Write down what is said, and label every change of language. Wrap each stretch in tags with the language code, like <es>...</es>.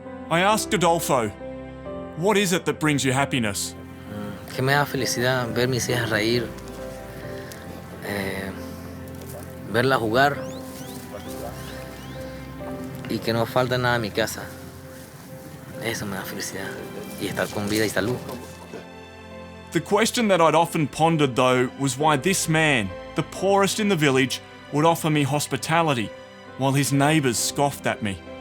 <en>I asked Adolfo, what is it that brings you happiness?</en> <es>Que me da felicidad ver mis hijas reír, verlas jugar y que no falta nada en mi casa. Eso me da felicidad y estar con vida y salud.</es> <en>The question that I'd often pondered, though, was why this man, the poorest in the village, would offer me hospitality, while his neighbours scoffed at me.</en>